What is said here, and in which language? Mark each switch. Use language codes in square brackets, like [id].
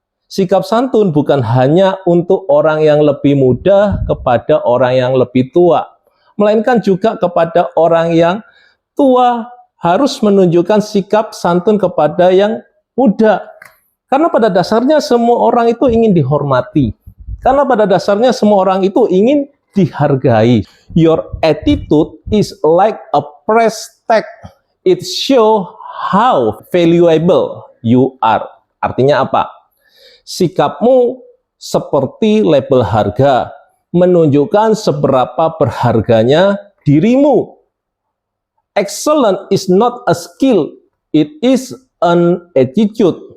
[id] Sikap santun bukan hanya untuk orang yang lebih muda kepada orang yang lebih tua, melainkan juga kepada orang yang tua harus menunjukkan sikap santun kepada yang muda. Karena pada dasarnya semua orang itu ingin dihormati. Karena pada dasarnya semua orang itu ingin dihargai. [en] Your attitude is like a price tag. It shows how valuable you are. [id] Artinya apa? Sikapmu seperti label harga menunjukkan seberapa berharganya dirimu. [en] Excellent is not a skill, it is an attitude.